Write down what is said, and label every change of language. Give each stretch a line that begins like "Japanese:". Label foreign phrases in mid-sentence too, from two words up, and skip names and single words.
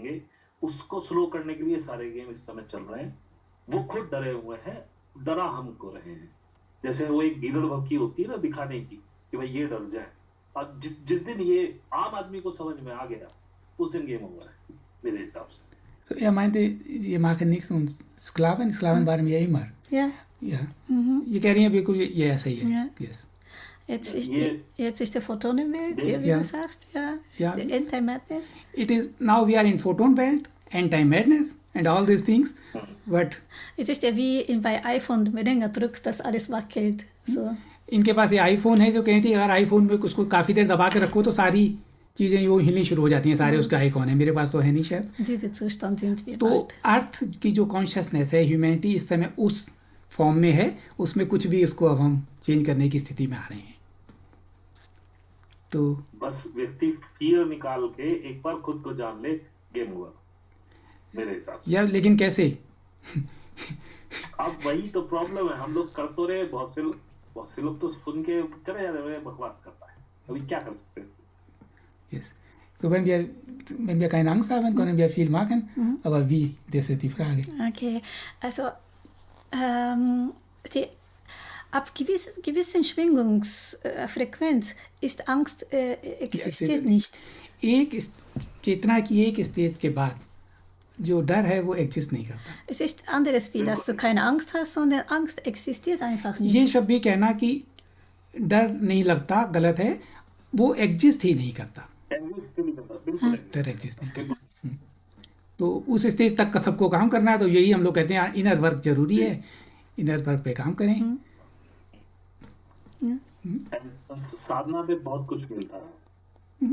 Hindi: उसको स्लो करने के लिए सारे गेम इस समय चल रहे हैं। वो खुद डरे हुए हैं, डरा हमको रहे हैं। जैसे वो एक गीदड़ भभकी होती है ना दिखाने की कि भाई ये डर जाए, और जिस दिन ये आम आदमी को समझ में आ गया उस दिन
English: game over
Hindi: है मेरे हिसाब से।
German: Er meinte, sie machen nichts und Sklaven waren wir immer. Ja. Ja.
Hindi: ये कह रही हैं बिल्कुल ये ऐसा ही है।
German: Ja.
English: Yes.
German: Jetzt ist die Photonenwelt, wie Ja. du sagst, ja. Es Ja. ist die Anti-Madness.
English: It is now we are in Photon-Welt, anti-madness and all these things, but
German: Es ist ja wie bei iPhone, wenn man drückt, dass alles wackelt. So.
Hindi: इनके पास ये आईफोन है जो कहती है अगर आईफोन में उसको काफ़ी देर दबा के रखो तो सारी चीज़ें वो हिलनी शुरू हो जाती हैं, सारे उसके आइकॉन है। मेरे पास तो है नहीं शायद।
German: Dieser Zustand sind wir
Hindi: तो
German: bald.
Hindi: अर्थ की जो कॉन्शियसनेस है, ह्यूमैनिटी इस समय उस फॉर्म में है, उसमें कुछ भी उसको अब हम चेंज करने की स्थिति में आ रहे हैं। तो बस व्यक्ति फियर निकाल के एक बार खुद को जान ले,
English: game over
Hindi: मेरे हिसाब से। यार लेकिन कैसे? अब वही तो प्रॉब्लम है, हम लोग कर तो रहे, बहुत से लोग तो सुन के चले जा रहे हैं बकवास करता है, अभी क्या कर सकते हैं।
English: Yes.
German: So wenn wir keine Angst haben, können wir viel machen, aber wie, das ist die Frage. Okay, also ab gewissen Schwingungsfrequenz ist Angst existiert nicht.
Hindi: एक चेतना की एक स्टेज के बाद जो डर है वो एग्जिस्ट नहीं करता।
German: Es ist anderes wie, dass du keine Angst hast, sondern Angst existiert einfach nicht.
Hindi: ये शब्द भी कहना कि डर नहीं लगता गलत है, वो एग्जिस्ट ही नहीं करता, डर एग्जिस्ट नहीं करता। तो उस स्टेज तक का सबको काम करना है, तो यही हम लोग कहते हैं
English: inner work
Hindi: जरूरी है,
English: inner work
Hindi: पे काम करें। साधना में बहुत कुछ मिलता है।